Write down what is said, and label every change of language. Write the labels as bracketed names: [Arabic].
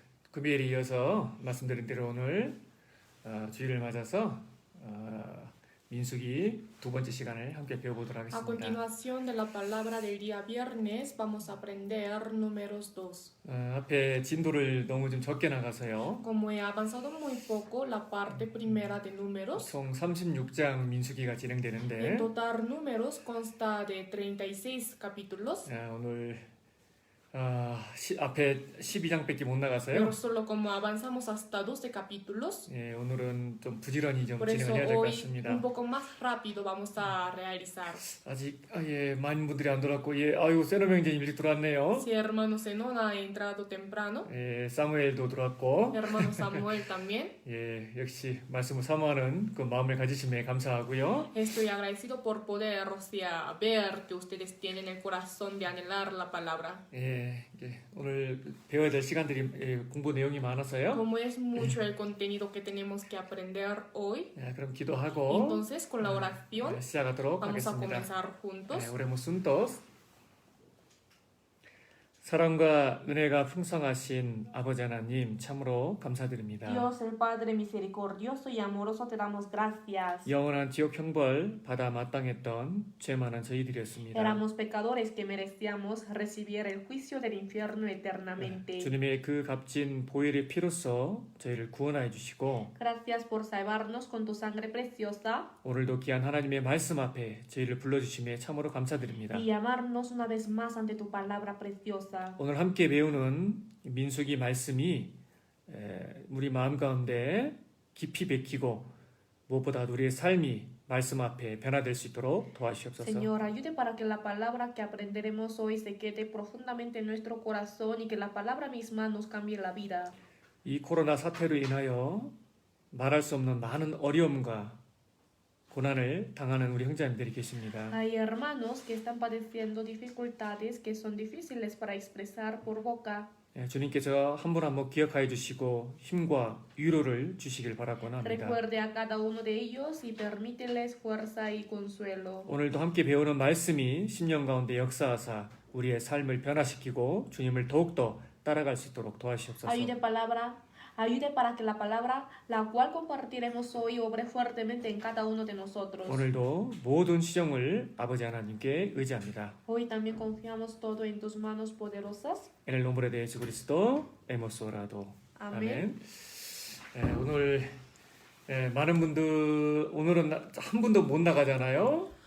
[Korean] 금요일에 이어서 말씀드린 대로 오늘 주일을 맞아서 민수기 두 번째 시간을 함께 배워보도록 [Spanish] A [Korean] 하겠습니다. [Spanish] continuación de la palabra del día viernes vamos a aprender números 2. [Korean] 앞에 진도를 너무 좀 적게 나가서요. [Spanish] Como he avanzado muy poco la parte primera de números, [Korean] 총 36장 민수기가 [Spanish] en [Korean] 진행되는데 [Spanish] total números consta de 36 capítulos, [Korean] 오늘 앞에 12장밖에 못 나가서요. [Spanish] pero solo como avanzamos hasta 12 capítulos, [Korean] 오늘은 좀 부지런히 좀 [Spanish] por eso [Korean] 진행을 해야 될 것 [Spanish] hoy [Korean] 같습니다. [Spanish] un poco más rápido vamos a realizar. [Korean] 아직 많은 분들이 안 들어왔고 아이고 세노 형제님 일찍 들어왔네요. [Spanish] Si hermano Zenón ha entrado temprano, [Korean] 사무엘도 들어왔고 [Spanish] hermano Samuel también. [Korean] 역시 말씀을 사모하는 그 마음을 가지심에 감사하고요. [Spanish] Estoy agradecido por poder, ver que ustedes tienen el corazón de anhelar la palabra. [Korean] 오늘 배워야 될 시간들이 공부 내용이 많아서요. [Spanish] Como es mucho el contenido que tenemos que aprender hoy, [Korean] 그럼 기도하고 [Spanish] entonces con la oración [Korean] 시작하도록 [Spanish] vamos a [Korean] 하겠습니다. [Spanish] comenzar juntos. Oremos juntos. [Korean] 사랑과 은혜가 풍성하신 아버지 하나님 참으로 감사드립니다. [Spanish] Dios el Padre misericordioso y amoroso te damos gracias. [Korean] 영원한 지옥 형벌 받아 마땅했던 죄 많은 저희들이었습니다. [Spanish] Éramos pecadores que merecíamos recibir el juicio del infierno eternamente. [Korean] 주님의 그 값진 보혈의 피로써 저희를 구원하여 주시고 [Spanish] Gracias por salvarnos con tu sangre preciosa [Korean] 오늘도 귀한 하나님의 말씀 앞에 저희를 불러주심에 참으로 감사드립니다. [Spanish] y llamarnos una vez más ante tu palabra preciosa. [Korean] 오늘 함께 배우는 민수기 말씀이 우리 마음 가운데 깊이 bek히고 무엇보다 우리의 삶이 말씀 앞에 변화될 수 있도록 도와주시옵소서. [Spanish] Señor, ayude para que la palabra que aprenderemos hoy se quede profundamente en nuestro corazón y que la palabra misma nos cambie la vida. [Korean] 이 코로나 사태로 인하여 말할 수 없는 많은 어려움과 고난을 당하는 우리 형제님들이 계십니다. [Spanish] Hay hermanos que están padeciendo dificultades que son difíciles para expresar por boca. [Korean] 주님께서 한 분 한 분 기억하여 주시고 힘과 위로를 주시길 바라곤 합니다. [Spanish] Recuerde a cada uno de ellos y permíteles fuerza y consuelo. [Korean] 오늘도 함께 배우는 말씀이 심령 가운데 역사하사 우리의 삶을 변화시키고 주님을 더욱더 따라갈 수 있도록 도와주시옵소서. [Spanish] Ayude para que la palabra, la cual compartiremos hoy, obre fuertemente en cada uno de nosotros. [Korean] 오늘도 모든 시정을 아버지 하나님께 의지합니다. [Spanish] Hoy también confiamos todo en tus manos poderosas. En el nombre de Jesucristo hemos orado. [Korean] 아멘. 오늘 많은 분들 오늘은 한 분도 못 나가잖아요.